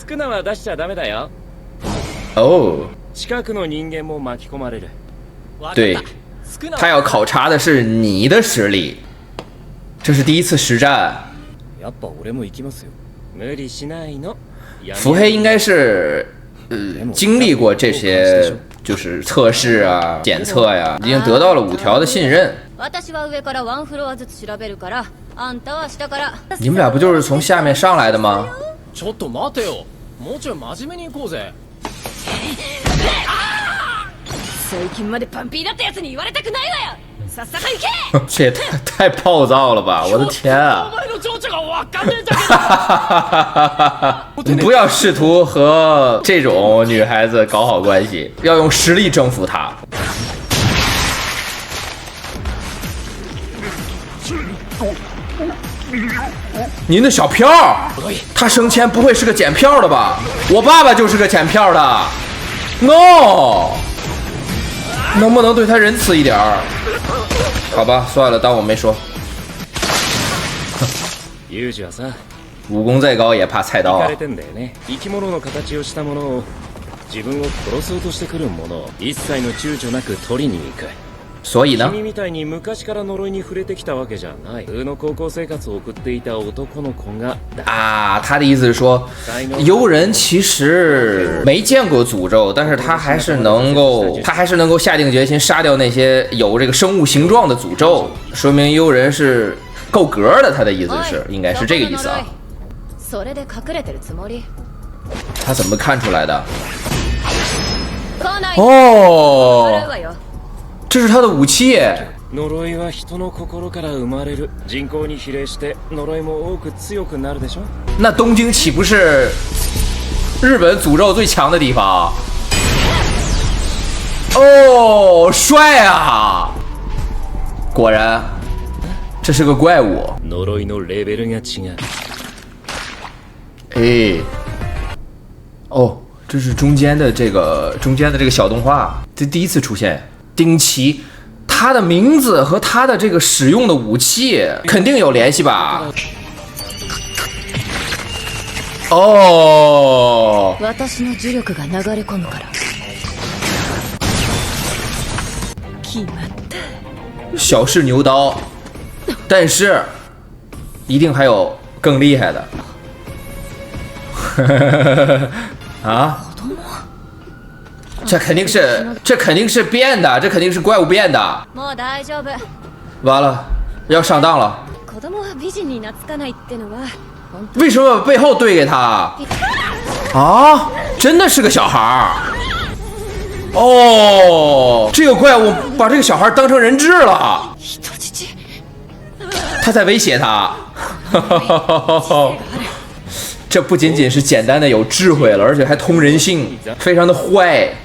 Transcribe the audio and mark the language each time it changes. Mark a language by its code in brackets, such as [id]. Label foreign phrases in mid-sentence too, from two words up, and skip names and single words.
[zh] 哦，对，他要考察的是你的实力。这是第1次实战。伏黑应该是经历过这些就是测试啊、检测呀，已经得到了5条的信任。 [ja] 私は上からワンフロアずつ調べるからあんたは下から。 [zh] 你们俩不就是从下面上来的吗？ [ja] ちょっと待てよ。もうちょい真面目に行こうぜ。最近までパンピーだったやつに言われたくないわよ。さっさと行け。 [zh] 这也太暴躁了吧！我的天啊！ [ja] お前の情緒がわかんねえんだけど。 [zh] 你不要试图和这种女孩子搞好关系，要用实力征服她。您的小票，他生前不会是个检票的吧？我爸爸就是个检票的。No， 能不能对他仁慈一点儿？好吧，算了，当我没说。 [ja] ユージはさ、 [zh] 武功再高也怕菜刀啊 [ja] 惹かれ！てんだよね。生き物の形をしたものを自分を殺そうとしてくるものを一切の躊躇なく取りに行く。 [zh] 所以呢？ [ja] 君みたいに昔から呪いに触れてきたわけじゃない。普通の高校生活を送っていた男の子が [zh] 啊，他的意思是说，幽人其实没见过诅咒，但是他还是能够下定决心杀掉那些有这个生物形状的诅咒，说明幽人是够格的。他的意思是，应该是这个意思啊。 [ja] それで隠れてるつもり。 [zh] 他怎么看出来的？ [ja] 来ない。哦払うわよ。 [zh] 这是他的武器。 [ja] 呪いは人の心から生まれる。人口に比例して呪いも多く強くなるでしょ。 [zh] 那东京岂不是日本诅咒最强的地方？哦，帅啊！果然，这是个怪物。 [ja] 呪いのレベルが違う。 [zh] 哎，哦，这是中间的这个小动画，这第一次出现。丁奇，他的名字和他的这个使用的武器肯定有联系吧？哦， [ja] 私の呪力が流れ込むから。決まった。 [zh] 小试牛刀，但是一定还有更厉害的。啊？这肯定是变的，这肯定是怪物变的。 [ja] もう大丈夫。 [zh] 完了，要上当了。 [ja] 子供は美人に懐かないってのは。 [zh] 为什么背后对给他？啊，真的是个小孩儿。哦，这个怪物把这个小孩当成人质了。他在威胁他。这不仅仅是简单的有智慧了，而且还通人性，非常的坏。